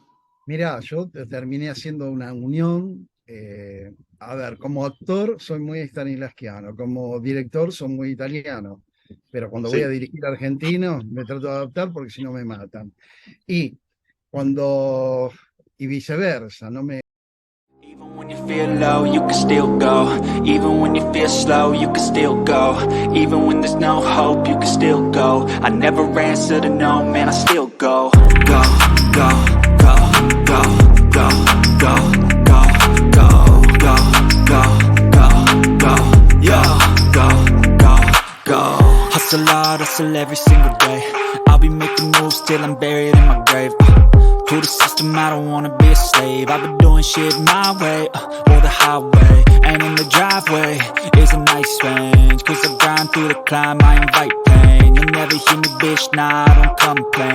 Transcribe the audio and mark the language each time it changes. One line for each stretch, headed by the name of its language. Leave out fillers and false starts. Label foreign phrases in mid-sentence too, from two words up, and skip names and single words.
Spanish: Mirá, yo terminé haciendo una unión. A ver, como actor soy muy stanislavskiano, como director soy muy italiano, pero cuando voy a dirigir argentinos me trato de adaptar porque si no me matan. Y viceversa, no me...
English: Even when you feel low, you can still go. Even when you feel slow, you can still go. Even when there's no hope, you can still go. I never answer to no, man, I still go. Go, go, go, go, go, go, go, go, go, go, go, go, yo, go, go, go. hustle every single day. I'll be making moves till I'm buried in my grave. To the system, I don't wanna be a slave. I've been doing shit my way, or the highway. And in the driveway is a nice range. Cause I grind through the climb, I invite pain. You'll never hear me, bitch, nah, I don't complain.